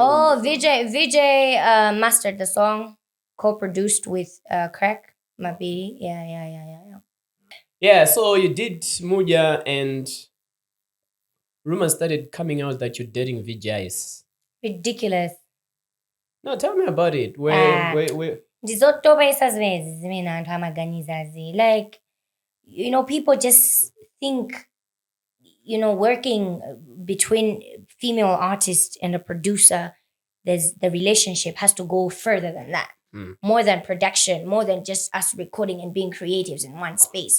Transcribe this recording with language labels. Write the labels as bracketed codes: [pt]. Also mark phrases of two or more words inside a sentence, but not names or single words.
[en] Oh, Vijay mastered the song, co-produced with Crack Mabi. Yeah. Yeah, so you did Muja and rumors started coming out that you're dating Vijay's. Ridiculous. No, tell me about it. Where [ny] Ndizotobaisa zimene anthu amaganizazi. [en] Like, people just think, working between female artist and a producer, the relationship has to go further than that. More than production, more than just us recording and being creatives in one space.